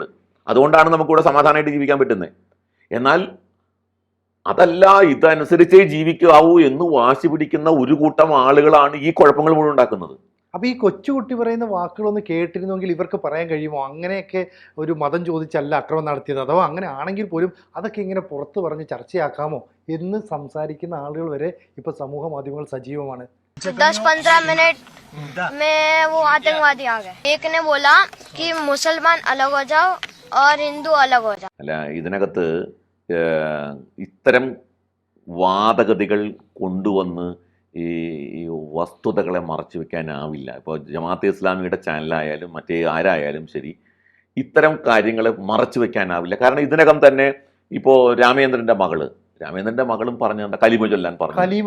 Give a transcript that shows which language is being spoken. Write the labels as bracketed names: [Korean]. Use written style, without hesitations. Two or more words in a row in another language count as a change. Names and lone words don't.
[Malayalam] അതുകൊണ്ടാണ് നമുക്കിവിടെ സമാധാനമായിട്ട് ജീവിക്കാൻ പറ്റുന്നത്. എന്നാൽ അതല്ല, ഇതനുസരിച്ചേ ജീവിക്കാവൂ എന്ന് വാശി പിടിക്കുന്ന ഒരു കൂട്ടം ആളുകളാണ് ഈ കുഴപ്പങ്ങൾ മുഴുവൻ ഉണ്ടാക്കുന്നത്. അപ്പോൾ ഈ കൊച്ചുകുട്ടി പറയുന്ന വാക്കുകളൊന്ന് കേട്ടിരുന്നെങ്കിൽ ഇവർക്ക് പറയാൻ കഴിയുമോ അങ്ങനെയൊക്കെ ഒരു മതം ചോദിച്ചല്ല അക്രമം നടത്തിയത്, അഥവാ അങ്ങനെ ആണെങ്കിൽ പോലും അതൊക്കെ ഇങ്ങനെ പുറത്ത് പറഞ്ഞ് ചർച്ചയാക്കാമോ എന്ന് സംസാരിക്കുന്ന ആളുകൾ വരെ ഇപ്പോൾ സമൂഹ മാധ്യമങ്ങൾ സജീവമാണ്. [Hindi] 10-15 मिनट में वो आतंकवादी आ गए। एक ने बोला कि मुसलमान अलग हो जाओ और हिंदू अलग हो जाओ। [Malayalam] അല്ല, ഇതിനകത്ത് ഇത്തരം വാദഗതികൾ കൊണ്ടുവന്ന് ഈ വസ്തുതകളെ മറച്ചു വെക്കാനാവില്ല. ഇപ്പോൾ ജമാഅത്തെ ഇസ്ലാമിയുടെ ചാനലായാലും മറ്റേ ആരായാലും ശരി, ഇത്തരം കാര്യങ്ങളെ മറച്ചു വെക്കാനാവില്ല. കാരണം ഇതിനകം തന്നെ ഇപ്പോൾ രാമേന്ദ്രൻ്റെ മകളും പറഞ്ഞു, കലിമ ചൊല്ലാൻ പറഞ്ഞു.